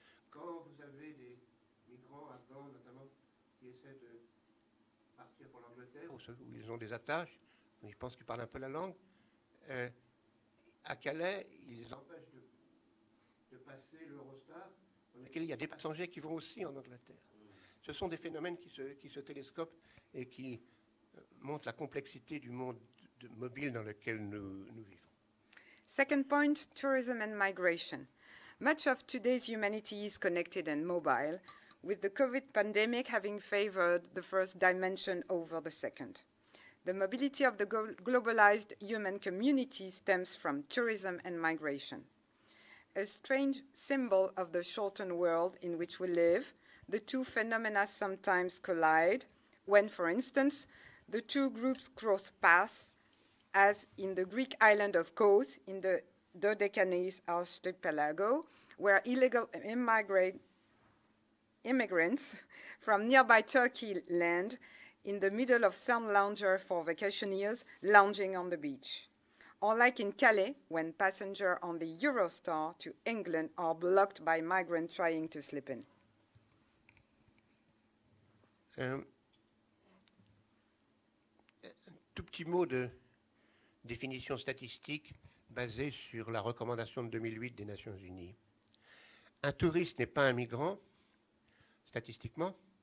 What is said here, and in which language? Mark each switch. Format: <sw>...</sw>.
<fr>Quand vous avez des migrants afghans, notamment, qui essaient de partir pour l'Angleterre, où ils ont des attaches, ils pensent qu'ils parlent un peu la langue, à Calais, ils empêchent de passer l'Eurostar, dans lequel il y a des passagers qui vont aussi en Angleterre. Ce sont des phénomènes qui se télescopent et qui montrent la complexité du monde mobile dans lequel nous vivons.</fr> <en>Second point, tourism and migration. Much of today's humanity is connected and mobile, with the COVID pandemic having favored the first dimension over the second. The mobility of the globalized human community stems from tourism and migration. A strange symbol of the shortened world in which we live, the two phenomena sometimes collide when, for instance, the two groups cross paths, as in the Greek island of Kos in the Dodecanese archipelago, where illegal immigrants from nearby Turkey land in the middle of sun lounger for vacationers lounging on the beach. Or like in Calais, when passengers on the Eurostar to England are blocked by migrants trying to slip in.</en> <fr>Un tout petit mot de définition statistique basée sur la recommandation de 2008 des Nations Unies. Un touriste n'est pas un migrant, statistiquement.</fr>